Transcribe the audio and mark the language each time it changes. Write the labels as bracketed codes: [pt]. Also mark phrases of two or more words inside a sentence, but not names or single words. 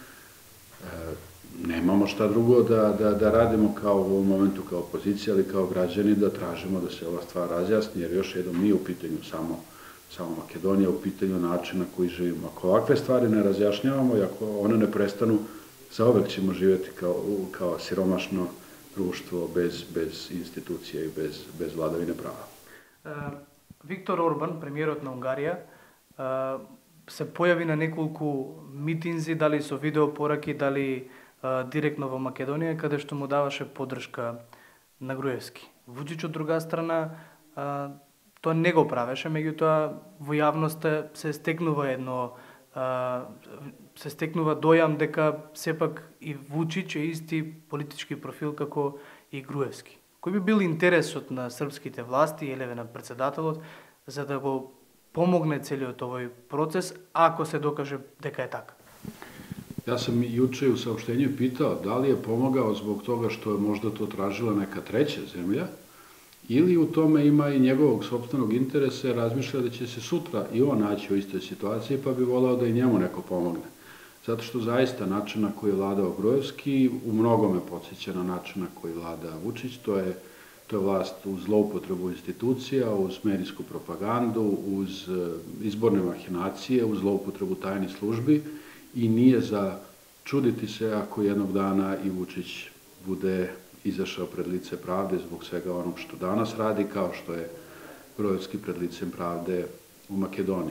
[sr] Nemamo šta drugo da radimo kao u ovom momentu kao opozicija, ali kao građani da tražimo da se ova stvar razjasni, jer još jednom nije u pitanju samo Makedonija, u pitanju načina koji živimo. Ako ovakve stvari ne razjašnjavamo i ako one ne prestanu, zauvek ćemo živjeti kao siromašno društvo bez institucija i bez vladavine prava. [mk] Виктор Орбан, премиерот на Унгарија, се појави на неколку митинзи, дали со видеопораки, дали директно во Македонија, каде што му даваше поддршка на Груевски. Вучич од друга страна тоа не го правеше, меѓутоа во јавноста се стекнува дојам дека сепак и Вучич е исти политички профил како и Груевски. Кој би бил интересот на српските власти или на председателот за да го помогне целиот овој процес, ако се докаже дека е така? [sr] Ja sam juče u saopštenju pitao da li je pomogao zbog toga što je možda to tražila neka treća zemlja ili u tome ima i njegovog sopstvenog interesa, razmišlja da će se sutra i on naći u istoj situaciji pa bi voleo da i njemu neko pomogne. Zato što zaista način na koji je vladao Gruevski u mnogome podsjeća na način na koji vlada Vučić, to je vlast uz zloupotrebu institucija, uz medijsku propagandu, uz izborne mahinacije, uz zloupotrebu tajnih službi i nije za čuditi se ako jednog dana i Vučić bude izašao pred lice pravde zbog svega onog što danas radi, kao što je Gruevski pred licem pravde u Makedoniji.